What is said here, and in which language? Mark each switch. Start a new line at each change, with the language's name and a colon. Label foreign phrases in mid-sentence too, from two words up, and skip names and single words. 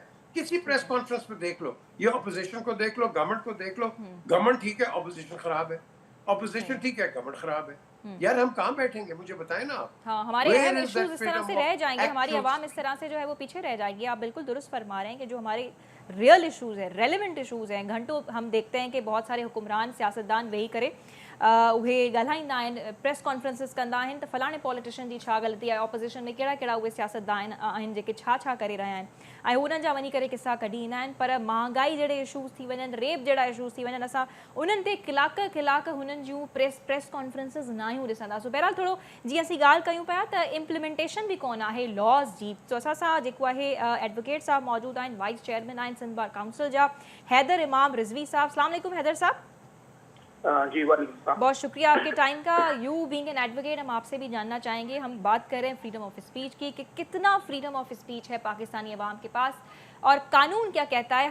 Urdu: کسی
English: press conference
Urdu: پہ دیکھ لو، یہ اپوزیشن کو دیکھ لو، گورنمنٹ کو دیکھ لو، گورنمنٹ ٹھیک ہے، اپوزیشن خراب ہے، اپوزیشن ٹھیک ہے، گورنمنٹ خراب ہے. یار ہم کہاں بیٹھیں گے؟ مجھے بتائیں نا آپ. ہاں، ہمارے اہم ایشوز اس طرح سے رہ جائیں گے، ہماری عوام اس طرح سے جو ہے وہ پیچھے رہ جائے گی. آپ بالکل درست فرما رہے ہیں کہ جو ہمارے ریئل ایشوز ہیں، ریلیونٹ ایشوز ہیں، گھنٹوں ہم دیکھتے ہیں کہ بہت سارے حکمران سیاستدان وہی کرے
Sindhi: उहे ॻाल्हाईंदा आहिनि,
English: press conferences
Sindhi: कंदा आहिनि त फलाणे पॉलिटिशियन जी छा ग़लती आहे, ऑपोज़िशन में कहिड़ा कहिड़ा उहे सियासतदान आहिनि जेके छा छा करे रहिया आहिनि, ऐं उन्हनि जा वञी करे किसा कढी ईंदा आहिनि. पर महांगाई जहिड़े इशूज़ थी वञनि, रेप जहिड़ा इशूज़ थी वञनि, असां उन्हनि ते कलाक हुननि जूं
English: press conferences
Sindhi: न आहियूं ॾिसंदासीं. बहरहाल थोरो जीअं असीं ॻाल्हि कयूं पिया त इम्प्लीमेंटेशन बि कोन आहे लॉस जी. तो असां सां जेको आहे एडवोकेट साहब मौजूदु आहिनि,
English: vice chairman
Sindhi: आहिनि सिंध बार काउंसिल जा, हैदर इमाम रिजवी साहब.
Arabic: السلام علیکم हैदर साहब.
Urdu: جی وعلیکم. بہت شکریہ آپ کے ٹائم کا.
English: you being an advocate,
Urdu: ہم آپ سے بھی جاننا چاہیں گے، ہم بات کر رہے ہیں
English: freedom of speech
Urdu: کی کہ کتنا
English: freedom of speech
Urdu: ہے پاکستانی عوام کے پاس اور قانون کیا کہتا ہے.